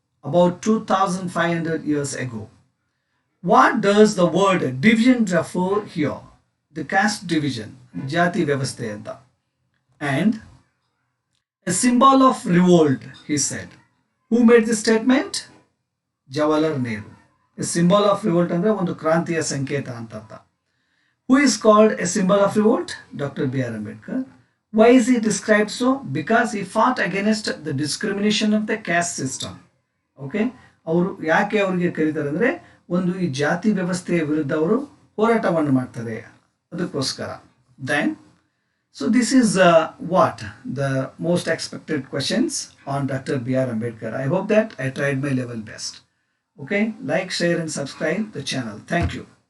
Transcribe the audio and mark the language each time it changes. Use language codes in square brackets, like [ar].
[en] About 2,500 years ago. What does the word division refer here? The caste division, [kn] Jati Vyavasthe anta. [en] And a symbol of revolt, he said. Who made this statement? Jawaharlal Nehru. A symbol of revolt [kn] andre ಒಂದು ಕ್ರಾಂತಿಯ ಸಂಕೇತ ಅಂತ ಅರ್ಥ. [en] Who is called a symbol of revolt? Dr. B.R. Ambedkar. Why is he described so? Because he fought against the discrimination of the caste system. Okay? [kn] ಅವರು ಯಾಕೆ ಅವರಿಗೆ ಕರೀತಾರೆ ಅಂದರೆ ಒಂದು ಈ ಜಾತಿ ವ್ಯವಸ್ಥೆಯ ವಿರುದ್ಧ ಅವರು ಹೋರಾಟವನ್ನು ಮಾಡ್ತಾರೆ ಅದಕ್ಕೋಸ್ಕರ. [en] Then so this is what the most expected questions on Dr. B.R. Ambedkar. I hope that I tried my level best. Okay, like, share and subscribe the channel. Thank you.